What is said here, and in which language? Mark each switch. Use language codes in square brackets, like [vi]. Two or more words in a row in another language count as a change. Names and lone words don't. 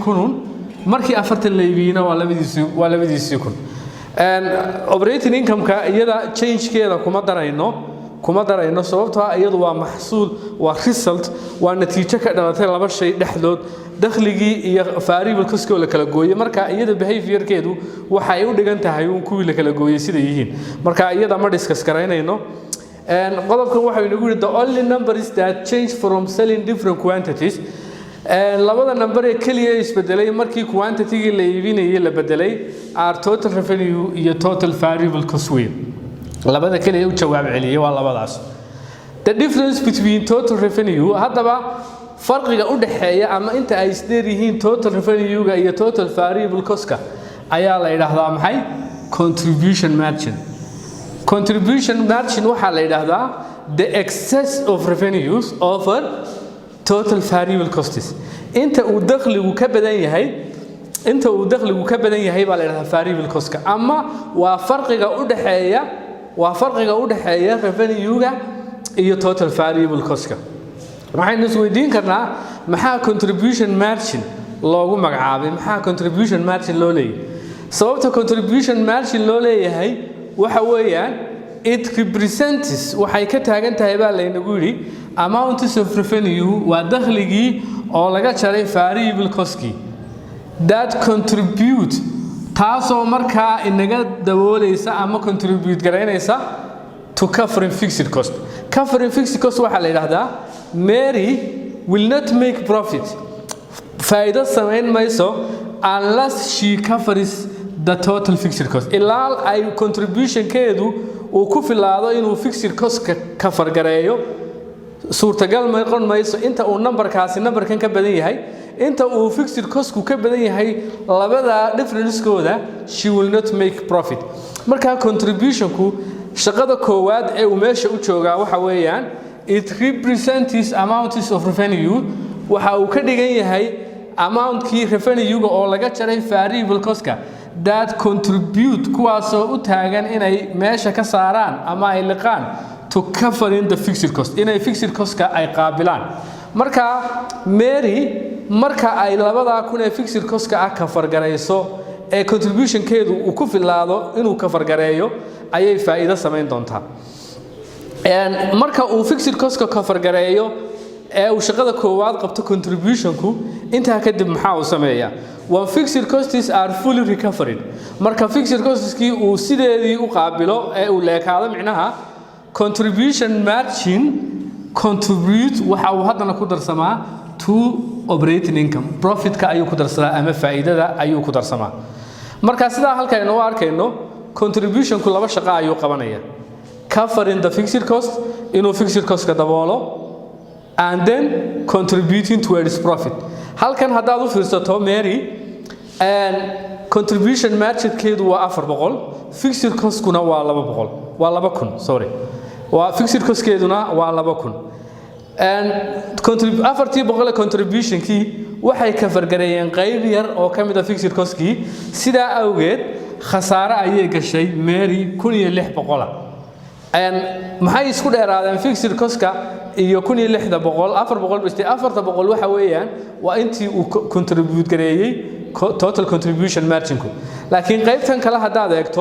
[so] kunun markii 40 la iibiyayna waa labadiisii kun [en] operating income- [so] ka iyada change-keeda kuma darayno sababtoo ah iyadu waa maxsuul waa result waa natiijo ka dhalatay laba shay dhexdood dakhligii iyo [en] variable cost- [so] ka la kala gooyay marka iyada behavior-keedu waxa ay u dhigan tahay kuwii la kala gooyay sida yihiin marka iyada ma discuss karaynayno qodobkan waxa uu inagu yiri [en] the only numbers that change from selling different quantities [so] labada number ee kaliya isbedelay markii quantity-gii la iibinayay la bedelay [en] are total revenue [so] iyo [en] total variable cost [so] weyn labada kaliya u jawaab celiyay waa labadaas [en] the difference between total revenue [so] hadaba farqiga u dhaxeeya ama inta ay isdheer yihiin [en] total revenue- [so] ga iyo [en] total variable cost- [so] ka ayaa la yiraahdaa maxay [en] contribution margin [so] waxa la yiraahdaa [en] the excess of revenues over total variable costs [so] inta uu dakhligu ka badan yahay baa la yiraahdaa [en] variable cost- [so] ka ama waa farqiga u dhaxeeya revenue-ga iyo [en] total variable cost- [so] ka waxaynu isweydiin karnaa maxaa [en] contribution margin [so] loogu magacaabay maxaa [en] contribution margin [so] loo leeyahay sababta [en] contribution margin [so] loo leeyahay waxa weeyaan [en] it represents [so] waxay ka taagan tahay baa laynagu yiri [en] amounts of revenue [so] waa dakhligii oo laga jaray [en] variable cost- [so] kii [en] that contribute [so] taasoo markaa inaga dabooleysa ama contribute garaynaysa [en] to covering fixed cost [so] waxa la yiraahdaa [en] Mary will not make [so] profit faa'iido sameyn mayso [en] unless she covers the total fixed cost [so] ilaa ay contribution-keedu uu ku filaado inuu [en] fixed cost- [so] ka cover gareeyo suurtagal ma noqon mayso inta uu numberkan ka badan yahay inta uu [en] fixed cost- [so] ku ka badan yahay labada difference-kooda [en] she will not make profit [so] marka contribution-ku shaqada koowaad ee uu meesha u joogaa waxa weeyaan [en] it represents amounts of revenue [so] waxa uu ka dhigan yahay amount-kii revenue-ga oo laga jaray [en] variable cost- [so] ka [en] that contribute [so] kuwaasoo u taagan inay meesha ka saaraan ama ay liqaan [en] to covering the fixed cost [so] inay [en] fixed cost- [so] ka ay qaabilaan marka Mary marka ay labada kun ee [en] fixed cost- [so] ka cover gareyso ee contribution-keedu uu ku filaado inuu cover gareeyo ayay faa'iido sameyn doontaa marka uu [en] fixed cost- [so] ka cover gareeyo ee uu shaqada koowaad qabto contribution-ku inta kadib maxaa uu sameeyaa [en] when fixed costs are fully recovered [so] marka [en] fixed costs- [so] kii uu sideedii u qaabilo ee uu leekaado micnaha [en] contribution margin contribute [so] waxa uu hadana ku darsamaa [en] to operating income profit- [so] ka ayuu ku darsadaa ama faa'iidada ayuu ku darsamaa marka sidaa halkan inoo arkayno contribution-ku laba shaqo ayuu qabanaya [en] covering the fixed cost [so] inuu [en] fixed cost- [so] ka daboolo [en] and then contributing towards profit [so] halkan hadaad u fiirsato Mary [en] and contribution margin- [so] keedu waa 400 [en] fixed cost- [so] kuna waa 200 waa 2000 sorry waa [en] fixed cost- [so] keeduna waa 2000 afartii boqol contribution kii waxay ka fargareeyeen qayb yar oo ka mid ah [en] fixed cost [so] kii sidaa awgeed khasaare ayay gashay Mary 1600 maxay isku dheeraadeen [en] fixed cost- [so] ka iyo 1600 400 waxa weeyaan waa intii uu contribute gareeyay [en] total contribution margin [so] ku laakiin qaybtan kale hadaad